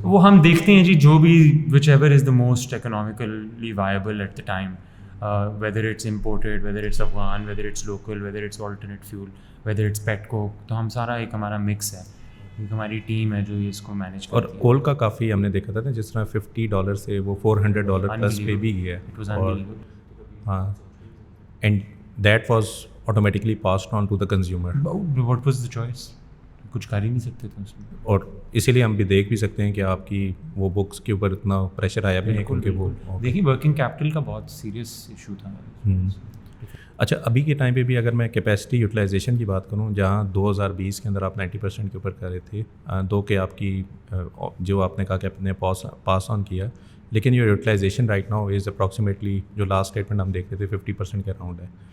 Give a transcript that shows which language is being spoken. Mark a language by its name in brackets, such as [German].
[Urdu] وہ ہم دیکھتے ہیں جی جو بھی [English] whichever is the most economically viable at the time, whether it's imported, whether it's Afghan, whether it's local, whether it's alternate fuel, whether it's pet coke, [Urdu] تو ہم سارا ایک ہمارا مکس ہے, ایک ہماری ٹیم ہے جو یہ اس کو مینیج کرتی ہے. اور کول کا کافی ہم نے دیکھا تھا نا, جس طرح $50 سے وہ $400 پلس پہ بھی گیا ہے. اور ہاں [English] and that was automatically passed on to the consumer. What was the choice? [Urdu] کچھ کر ہی نہیں سکتے تھے اس میں. اور اسی لیے ہم بھی دیکھ بھی سکتے ہیں کہ آپ کی وہ بکس کے اوپر اتنا پریشر آیا بھی نہیں کیونکہ وہ دیکھیے ورکنگ کیپٹل کا بہت سیریس ایشو تھا. اچھا ابھی کے ٹائم پہ بھی اگر میں کیپیسٹی یوٹیلائزیشن کی بات کروں جہاں 2020 کے اندر آپ 90% کے اوپر کر رہے تھے دو کہ آپ کی جو آپ نے کہا کہ آپ نے پاس آن کیا, لیکن [English] your utilization right now is approximately [Urdu] جو لاسٹ اسٹیٹمنٹ ہم دیکھ رہے تھے 50% کے اراؤنڈ ہے.